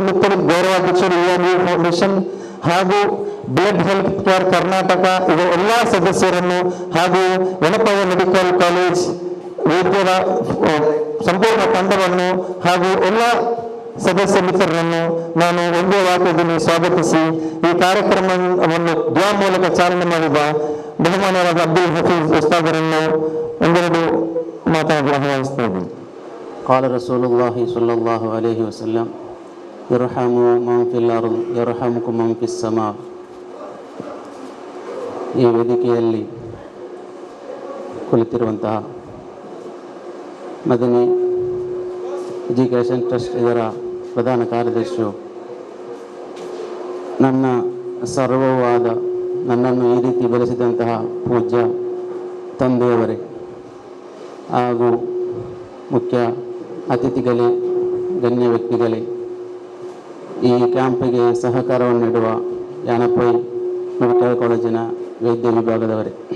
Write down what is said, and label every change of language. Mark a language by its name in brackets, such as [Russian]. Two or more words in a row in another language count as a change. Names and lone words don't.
[Kannada] ಮುತ್ತಲಿಬ್ ಗೌರವಾಧ್ಯಕ್ಷರು UMB ಫೌಂಡೇಶನ್ ಹಾಗೂ ಬ್ಲಡ್ ಹೆಲ್ತ್ ಕೇರ್ ಕರ್ನಾಟಕ ಇದರ ಎಲ್ಲ ಸದಸ್ಯರನ್ನು ಹಾಗೂ ಯನಪವ ಮೆಡಿಕಲ್ ಕಾಲೇಜ್ ವೈದ್ಯರ ಸಂಪೂರ್ಣ ತಂಡವನ್ನು ಹಾಗೂ ಎಲ್ಲ ಸದಸ್ಯ ಮಿತ್ರರನ್ನು ನಾನು ಒಂದೇ ವಾಕ್ಯದಲ್ಲಿ ಸ್ವಾಗತಿಸಿ ಈ ಕಾರ್ಯಕ್ರಮವನ್ನು ದ್ವಾ ಮೂಲಕ ಚಾಲನೆ ಮಾಡಿದ ಬಹುಮಾನರಾದ ಅಬ್ದುಲ್ ಹಫೀಜ್ ಉಸ್ತಾದರನ್ನು ಒಂದೆರಡು ಮಾತಾಡಿ ಆಹ್ವಾನಿಸ್ತಾ ಇದ್ದೀನಿ. [Arabic] قال رسول الله صلى الله عليه وسلم يرحموا من في الأرض يرحمكم من في السماء. [Kannada] ಈ ವೇದಿಕೆಯಲ್ಲಿ ಕುಳಿತಿರುವಂತಹ ಮದನಿ ಎಜುಕೇಷನ್ ಟ್ರಸ್ಟ್ ಇದರ ಪ್ರಧಾನ ಕಾರ್ಯದರ್ಶಿಯು, ನನ್ನ ಸರ್ವವಾದ ನನ್ನನ್ನು ಈ ರೀತಿ ಬೆಳೆಸಿದಂತಹ ಪೂಜ್ಯ ತಂದೆಯವರೇ ಹಾಗೂ ಮುಖ್ಯ ಅತಿಥಿಗಳೇ, ಗಣ್ಯ ವ್ಯಕ್ತಿಗಳೇ, ಈ ಕ್ಯಾಂಪಿಗೆ ಸಹಕಾರವನ್ನು ನೀಡುವ ಯಾನಪೈ ಮೆಡಿಕಲ್ ಕಾಲೇಜಿನ ವೈದ್ಯ ವಿಭಾಗದವರೇ,